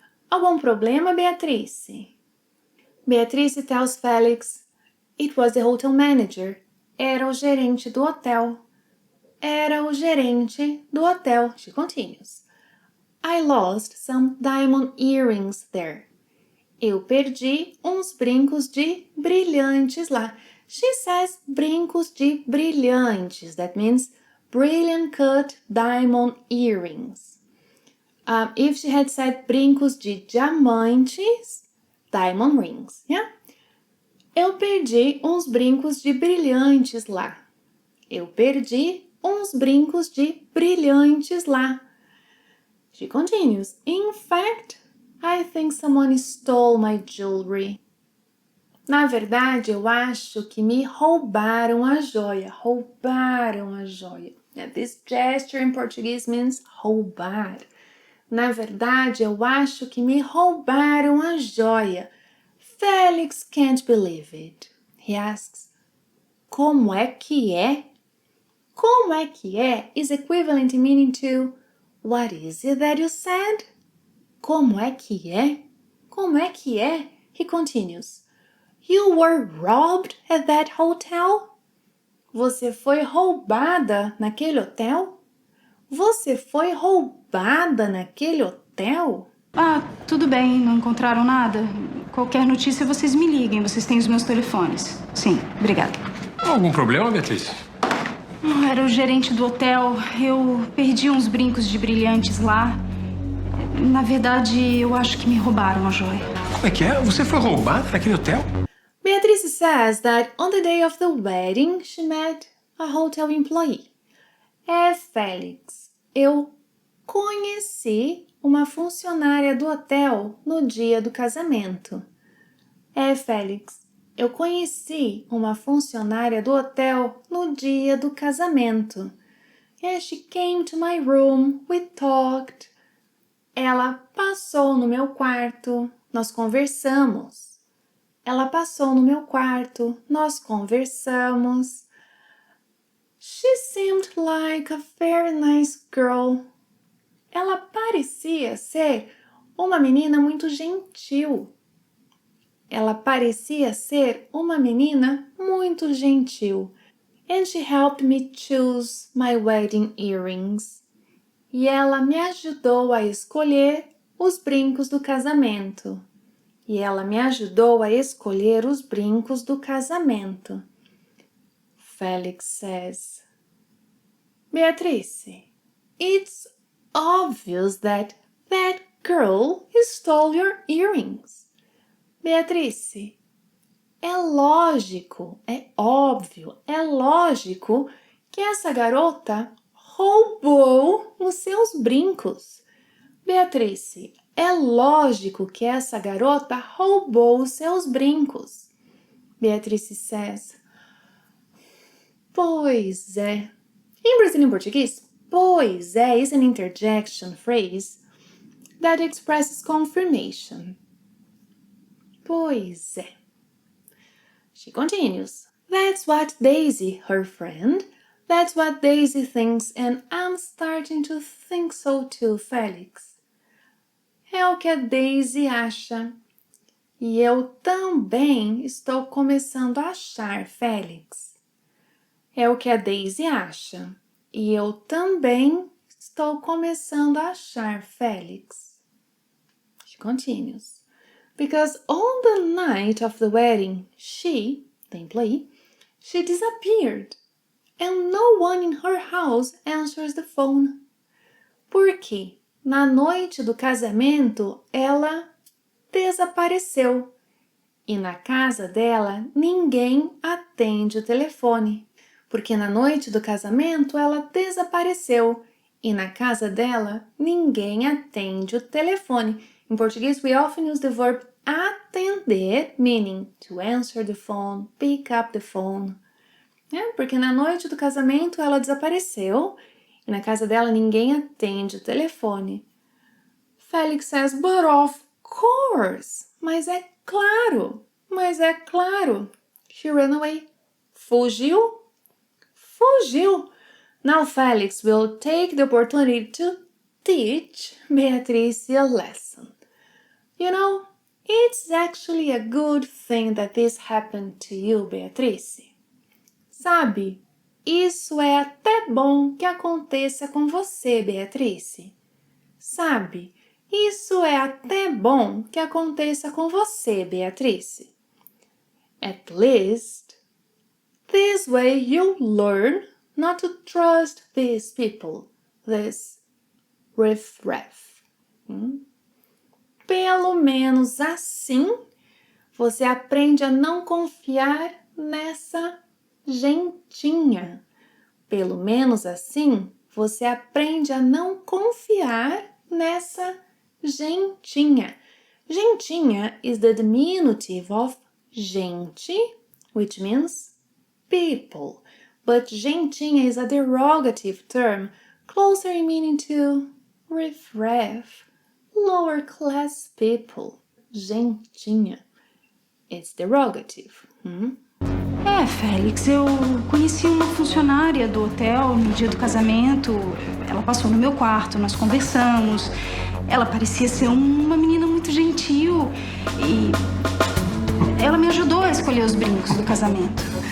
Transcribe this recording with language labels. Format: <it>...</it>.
<pt>Algum problema, Beatrice?</pt> <en>Beatrice tells Felix, it was the hotel manager.</en> <pt>Era o gerente do hotel. Era o gerente do hotel.</pt> <en>She continues. I lost some diamond earrings there.</en> <pt>Eu perdi uns brincos de brilhantes lá.</pt> <en>She says</en> <pt>brincos de brilhantes.</pt> <en>That means brilliant cut diamond earrings. If she had said</en> <pt>brincos de diamantes,</pt> <en>diamond rings, yeah?</en> <pt>Eu perdi uns brincos de brilhantes lá. Eu perdi uns brincos de brilhantes lá.</pt> <en>She continues, in fact, I think someone stole my jewelry.</en> <pt>Na verdade, eu acho que me roubaram a joia. Roubaram a joia.</pt> <en>Yeah, this gesture in Portuguese means roubar.</en> <pt>Na verdade, eu acho que me roubaram a joia.</pt> <en>Felix can't believe it. He asks,</en> <pt>como é que é? Como é que é</pt> <en>is equivalent in meaning to what is it that you said?</en> <pt>Como é que é? Como é que é?</pt> <en>He continues. You were robbed at that hotel?</en> <pt>Você foi roubada naquele hotel? Você foi roubada naquele hotel? Ah, tudo bem, não encontraram nada? Qualquer notícia vocês me liguem, vocês têm os meus telefones. Sim, obrigada. Algum problema, Beatriz? Era o gerente do hotel. Eu perdi uns brincos de brilhantes lá. Na verdade, eu acho que me roubaram a joia. Como é que é? Você foi roubada naquele hotel?</pt> <en>Beatrice says that on the day of the wedding, she met a hotel employee.</en> <pt>Félix, eu conheci uma funcionária do hotel no dia do casamento. Félix, eu conheci uma funcionária do hotel no dia do casamento.</pt> <en>She came to my room, we talked.</en> <pt>Ela passou no meu quarto, nós conversamos. Ela passou no meu quarto, nós conversamos.</pt> <en>She seemed like a very nice girl.</en> <pt>Ela parecia ser uma menina muito gentil. Ela parecia ser uma menina muito gentil.</pt> <en>And she helped me choose my wedding earrings.</en> <pt>E ela me ajudou a escolher os brincos do casamento. E ela me ajudou a escolher os brincos do casamento.</pt> <en>Felix says, Beatrice, it's obvious that that girl stole your earrings.</en> <pt>Beatrice, é lógico, é óbvio, é lógico que essa garota roubou os seus brincos. Beatrice, é lógico que essa garota roubou os seus brincos.</pt> <en>Beatrice says,</en> <pt>pois é.</pt> <en>In Brazilian Portuguese,</en> <pt>pois é</pt> <en>is an interjection phrase that expresses confirmation.</en> <pt>Pois é.</pt> <en>She continues, that's what Daisy, her friend, that's what Daisy thinks, and I'm starting to think so too, Felix.</en> <pt>É o que a Daisy acha. E eu também estou começando a achar, Felix. É o que a Daisy acha. E eu também estou começando a achar, Felix.</pt> <en>She continues. Because on the night of the wedding, she, the employee, she disappeared. And no one in her house answers the phone.</en> <pt>Porque na noite do casamento, ela desapareceu. E na casa dela, ninguém atende o telefone. Porque na noite do casamento, ela desapareceu. E na casa dela, ninguém atende o telefone.</pt> <en>In Portuguese, we often use the verb atender, meaning to answer the phone, pick up the phone.</en> <pt>Porque na noite do casamento, ela desapareceu. E na casa dela, ninguém atende o telefone.</pt> <en>Felix says, but of course.</en> <pt>Mas é claro. Mas é claro.</pt> <en>She ran away.</en> <pt>Fugiu. Fugiu.</pt> <en>Now Felix will take the opportunity to teach Beatrice a lesson. You know, it's actually a good thing that this happened to you, Beatrice.</en> <pt>Sabe, isso é até bom que aconteça com você, Beatrice. Sabe, isso é até bom que aconteça com você, Beatrice.</pt> <en>At least, this way you'll learn not to trust these people, this riff-raff.</en> <pt>Pelo menos assim, você aprende a não confiar nessa gentinha. Pelo menos assim, você aprende a não confiar nessa gentinha.</pt> <en>Gentinha is the diminutive of gente, which means people. But gentinha is a derogative term, closer in meaning to riff-raff, lower class people. Gentinha. It's derogative.</en> <pt>Félix, eu conheci uma funcionária do hotel no dia do casamento. Ela passou no meu quarto, nós conversamos. Ela parecia ser uma menina muito gentil e ela me ajudou a escolher os brincos do casamento.</pt>